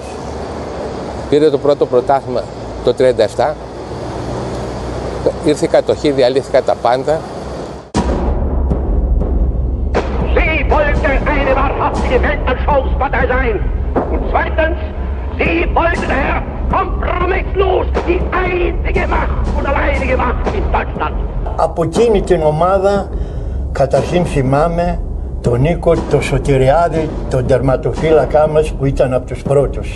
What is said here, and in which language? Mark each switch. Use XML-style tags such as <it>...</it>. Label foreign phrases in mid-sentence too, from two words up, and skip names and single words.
<el>Πήρε το πρώτο πρωτάθλημα το 1937. Ήρθε η κατοχή, διαλύθηκαν τα πάντα.</el> <de>Sie wollten eine wahrhaftige Weltanschauungspartei sein. Und zweitens, Sie wollten kompromisslos die einzige Macht und alleinige Macht in Deutschland.</de> <el>Από εκείνη την ομάδα, καταρχήν θυμάμαι τον Νίκο, τον Σωτηριάδη, τον τερματοφύλακά μας που ήταν από τους πρώτους.</el>